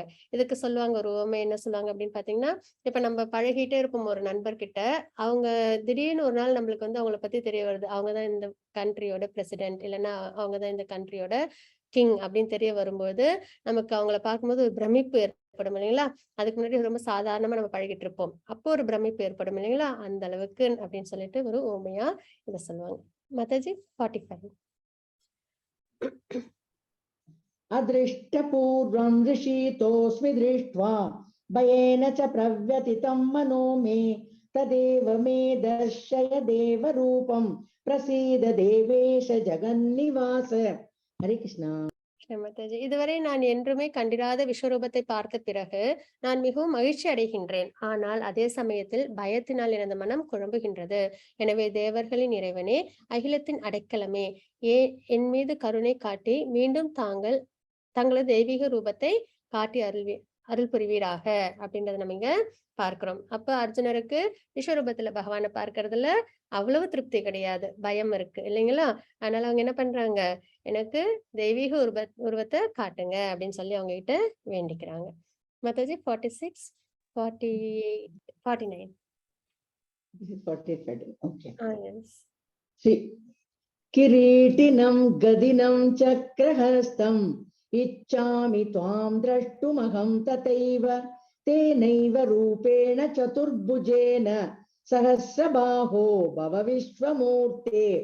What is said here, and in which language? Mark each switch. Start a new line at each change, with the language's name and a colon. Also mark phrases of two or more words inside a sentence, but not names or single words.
Tamil: இதுக்கு சொல்லுவாங்க ஒரு உவமை, என்ன சொல்லுவாங்க அப்படின்னு பாத்தீங்கன்னா, இப்ப நம்ம பழகிட்டே இருப்போம் ஒரு நண்பர்கிட்ட, அவங்க திடீர்னு ஒரு நாள் நம்மளுக்கு அவங்கள பத்தி தெரிய வருது, அவங்கதான் இந்த கண்ட்ரியோட பிரசிடென்ட், இல்லைன்னா அவங்கதான் இந்த கண்ட்ரியோட கிங் அப்படின்னு தெரிய வரும்போது நமக்கு அவங்கள பார்க்கும்போது ஒரு பிரமிப்பு ஏற்படும் இல்லைங்களா? அதுக்கு முன்னாடி ரொம்ப சாதாரணமா நம்ம பழகிட்டு இருப்போம், அப்போ ஒரு பிரமிப்பு ஏற்படும் இல்லைங்களா? அந்த அளவுக்கு அப்படின்னு சொல்லிட்டு ஒரு உவமையா இதை சொல்லுவாங்க. மாதாஜி 45.
Sanskrit: अदृष्टपूर्वं ऋषितोऽस्मि दृष्ट्वा भयेन च प्रव्यथितं मनो मे, तदेव मे दर्शय देवरूपं, प्रसीद देवेश जगन्निवास. हरे कृष्णा.
Tamil: மாதாஜி, இதுவரை நான் என்றுமே கண்டிராத விஸ்வரூபத்தை பார்த்த பிறகு நான் மிகவும் மகிழ்ச்சி அடைகின்றேன். ஆனால் அதே சமயத்தில் பயத்தினால் எனது மனம் குழம்புகின்றது. எனவே தேவர்களின் இறைவனே, அகிலத்தின் அடைக்கலமே, என் மீது கருணை காட்டி மீண்டும் தங்களது தெய்வீக ரூபத்தை காட்டி அருள் புரிவீராக அப்படின்றத நம்ம இங்க பார்க்கிறோம். அப்ப அர்ஜுனருக்கு விஸ்வரூபத்துல பகவானை பார்க்கறதுல அவ்வளவு திருப்தி கிடையாது, பயம் இருக்கு இல்லைங்களா? அதனால அவங்க என்ன பண்றாங்க? எனக்கு தெய்வீக உருவத்தை காட்டுங்க அப்படின்னு சொல்லி அவங்க கிட்ட வேண்டிக்கிறாங்க. மாதாஜி 46, 48, 49.
English: This is 45. Okay. Yes. See,
Sanskrit: किरीटिनं गदिनं चक्रहस्तं इच्छामि त्वां द्रष्टुमहं तथैव, तेनैव रूपेण चतुर्भुजेन सहस्रबाहो भव विश्वमूर्ते.